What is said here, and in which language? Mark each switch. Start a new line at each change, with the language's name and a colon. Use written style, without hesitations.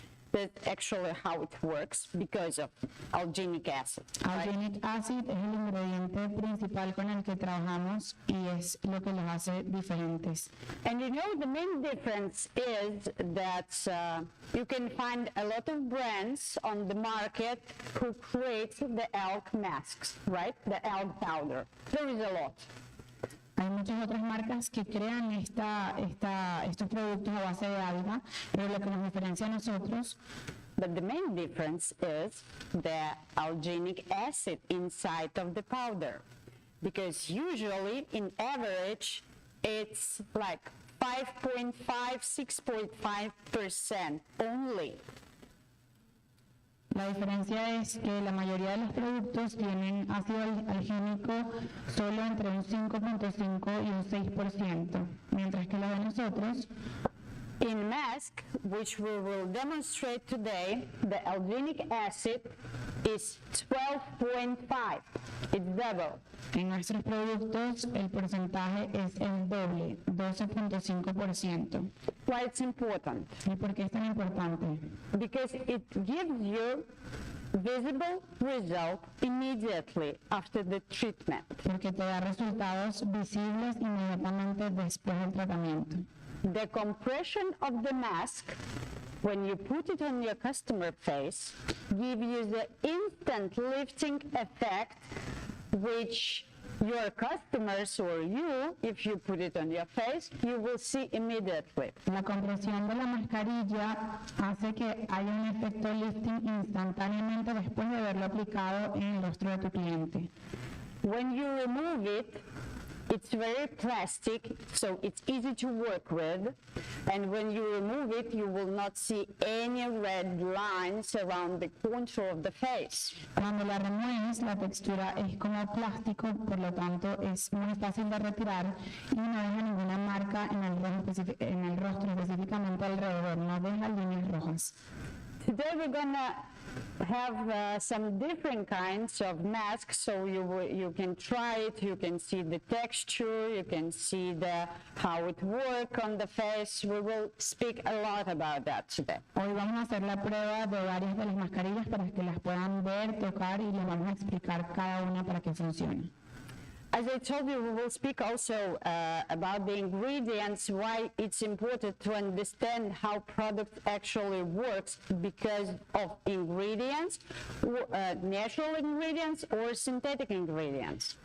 English: That's actually how it works because of alginic acid.
Spanish: Alginic acid es el ingrediente principal con el que trabajamos y es lo que los hace diferentes.
English: And you know, the main difference is that you can find a lot of brands on the market who create the algae masks, right? The algae powder. There is a lot.
Spanish: Hay muchas otras marcas que crean estos productos a base de alga, pero lo que nos diferencia a nosotros.
English: But the main difference is the alginic acid inside of the powder, because usually, in average, it's like 5.5, 6.5% only.
Spanish: La diferencia es que la mayoría de los productos tienen ácido algínico solo entre un 5.5 y un 6%, mientras que los de nosotros,
English: in mask, which we will demonstrate today, the alginic acid is 12.5. It's double.
Spanish: En nuestros productos el porcentaje es el doble, 12.5%.
English: Why it's important?
Spanish: ¿Y por qué es tan importante?
English: Because it gives you visible result immediately after the treatment.
Spanish: Porque te da resultados visibles inmediatamente después del tratamiento.
English: The compression of the mask, when you put it on your customer face, gives you the instant lifting effect, which your customers or you, if you put it on your face, you will see immediately.
Spanish: La compresión de la mascarilla hace que haya un efecto lifting instantáneamente después de haberlo aplicado en el rostro de tu cliente.
English: When you remove it, it's very plastic, so it's easy to work with, and when you remove it, you will not see any red lines around the contour of the face.
Spanish: Cuando la remueves, la textura es como plástico, por lo tanto es muy fácil de retirar y no deja ninguna marca en el rostro específicamente alrededor, no deja líneas rojas.
English: Today we're gonna have some different kinds of masks, so you can try it, you can see the texture, you can see how it works on the face. We will speak a lot about that today.
Spanish: Hoy vamos a hacer la prueba de varias de las mascarillas para que las puedan ver, tocar y les vamos a explicar cada una para que funcione.
English: As I told you, we will speak also about the ingredients, why it's important to understand how product actually works because of ingredients, natural ingredients or synthetic ingredients.